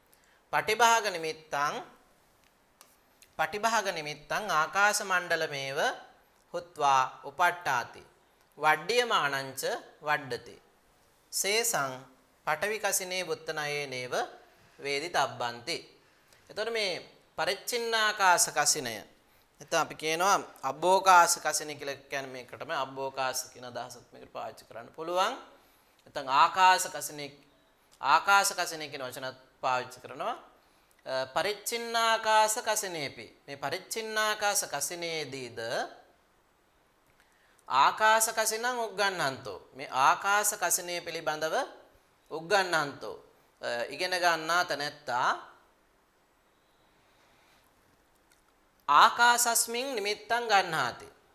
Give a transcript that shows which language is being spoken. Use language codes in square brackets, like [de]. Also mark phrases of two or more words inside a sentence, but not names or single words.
[pi] පටිභාග නිමිත්තං ආකාශ මණ්ඩලමේව හුත්වා උපට්ඨාති. වඩ්ඩියමානංච වඩ්ඩති. සේසං පඨවි කසිනේ බුත්තනයේනේව වේදි තබ්බන්ති. [si] එතකොට මේ පරිච්ඡින්නාකාශ කසිනය එතන අපි කියනවා අබ්බෝකාශ කසිනේ කියලා කියන්නේ මේකටම අබ්බෝකාශ කියන අදහසත් මේකට පාවිච්චි කරන්න පුළුවන්. නැත්නම් ආකාශ කසිනේ කියන වචනත් පාවිච්චි කරනවා. [pi] පරිච්ඡින්නාකාශ කසිනේපි මේ පරිච්ඡින්නාකාශ කසිනේදීද ආකාශ කසිනං උග්ගන්නන්තෝ මේ ආකාශ කසිනේ පිළිබඳව උග්ගන්නන්තෝ [si] ඉගෙන ගන්නා තැනැත්තා [pi] ආකාශස්මින් නිමිත්තං ගන්නාති.